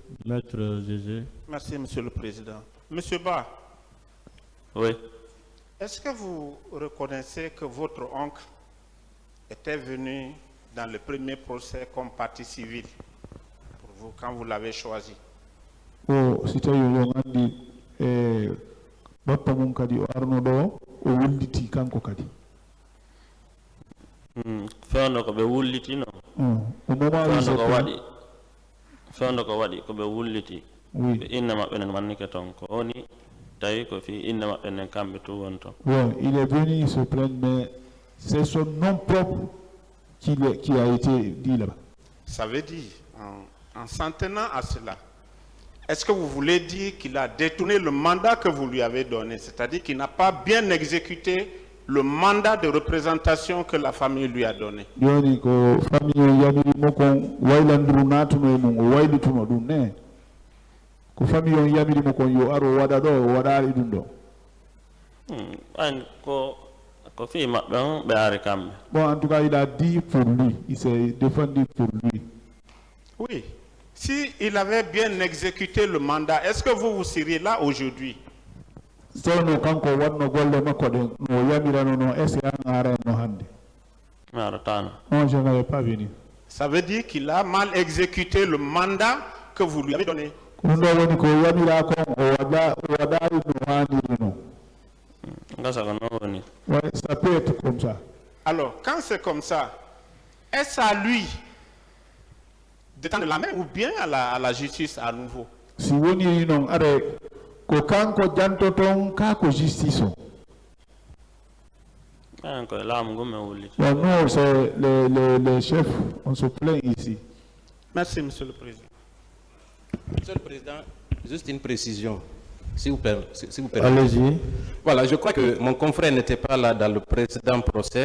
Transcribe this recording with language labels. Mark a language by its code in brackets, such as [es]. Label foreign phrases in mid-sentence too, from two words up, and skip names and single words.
[fr] Maître Zézé. Merci, Monsieur le Président. Monsieur Ba, Oui. est-ce que vous reconnaissez que votre oncle était venu dans le premier procès comme partie civile pour vous quand vous l'avez choisi? [ff] o si tawi yo andi bappa mum kadi o arno ɗo o wulliti kanko kadi Fewndo ko ɓe wulliti no. [fr] o moment [ff] Fewndo ko waɗi ko ɓe wulliti. [fr] oui [ff] Ɓe inne maɓɓe nen mannike toon ko woni tawi ko fi inne maɓɓe nen kamɓe tu won toon. [fr] bon il est venu se plaindre mais c'est son nom propre qui a été dit là-bas. Ça veut dire, en s'en tenant à cela, est-ce que vous voulez dire qu'il a détourné le mandat que vous lui avez donné, c'est-à-dire qu'il n'a pas bien exécuté le mandat de représentation que la famille lui a donné? [ff] joni ko famille o yamirimo kon waylanduru natuno e mum o waylituno ɗum ne ko famille on yamirimo kon yo aro waɗa ɗo o waɗari ɗum ɗo. An ko fi maɓɓe on ɓe ari kamɓe. [fr] Bon, en tout cas, il a dit pour lui, il s'est défendu pour lui. Oui. Si il avait bien exécuté le mandat, est-ce que vous seriez là aujourd'hui? [ff] Sono kanko wanno golle makko ɗe no yamirano no [fr] est ce que [ff] an ara no hande. [fr] Non, je n'avais pas venu. Ça veut dire qu'il a mal exécuté le mandat que vous lui avez donné. [ff] Ɗum ɗo woni ko yamira kon o waɗari no handiri no. [fr] Ouais, ça peut être comme ça. Alors, quand c'est comme ça, est-ce à lui de tendre la main ou bien à la justice à nouveau? [ff] Si woni non are ko kanko jantoton ka ko justice o. [fr] Bon, nous, c'est les chefs, on se plaint ici. Merci, Monsieur le Président. Monsieur le Président, juste une précision, s'il vous plaît. Allez-y. Voilà, je crois que mon confrère n'était pas là dans le précédent procès.